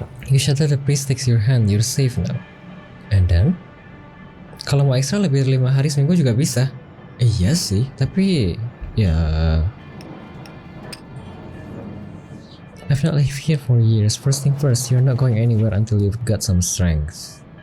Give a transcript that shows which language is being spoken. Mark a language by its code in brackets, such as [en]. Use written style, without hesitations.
[en] You shatter the priest takes your hand, you're safe now. And then? [id] Kalau mau ekstra lebih dari 5 hari seminggu juga bisa. Iya sih, tapi ya [en] I've not lived here for years. First thing first, you're not going anywhere until you've got some strength.